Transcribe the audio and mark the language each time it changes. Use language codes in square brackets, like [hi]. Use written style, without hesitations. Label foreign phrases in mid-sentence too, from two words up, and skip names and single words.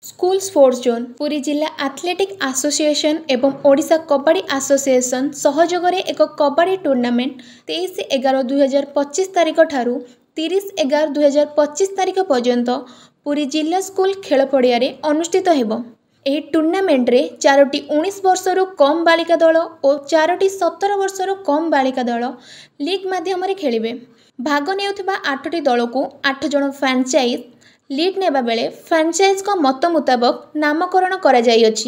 [or] ସ୍କୁଲ ସ୍ପୋର୍ଟସ ଜୋନ ପୁରୀ ଜିଲ୍ଲା ଆଥଲେଟିକ ଆସୋସିଏସନ ଏବଂ ଓଡ଼ିଶା କବାଡି ଆସୋସିଏସନ ସହଯୋଗରେ ଏକ କବାଡି ଟୁର୍ଣ୍ଣାମେଣ୍ଟ 23/11/2025 ତାରିଖ ଠାରୁ 30/11/2025 ତାରିଖ ପର୍ଯ୍ୟନ୍ତ ପୁରୀ ଜିଲ୍ଲା ସ୍କୁଲ ଖେଳ ପଡ଼ିଆ ଅନୁଷ୍ଠିତ ହେବ। ଏହି ଟୁର୍ଣ୍ଣାମେଣ୍ଟରେ 4ଟି 19 ବର୍ଷରୁ କମ୍ ବାଳିକା ଦଳ ଓ 4ଟି 17 ବର୍ଷରୁ କମ୍ ବାଳିକା ଦଳ ଲିଗ୍ ମାଧ୍ୟମରେ ଖେଳିବେ। ଭାଗ ନେଉଥିବା 8ଟି ଦଳକୁ 8 ଜଣ ଫ୍ରାଞ୍ଚାଇଜ୍ ଲିଡ୍ ନେବା ବେଲେ ଫ୍ରାଞ୍ଚାଇଜ୍ଙ୍କ ମତ ମୁତାବକ ନାମକରଣ କରାଯାଇଅଛି।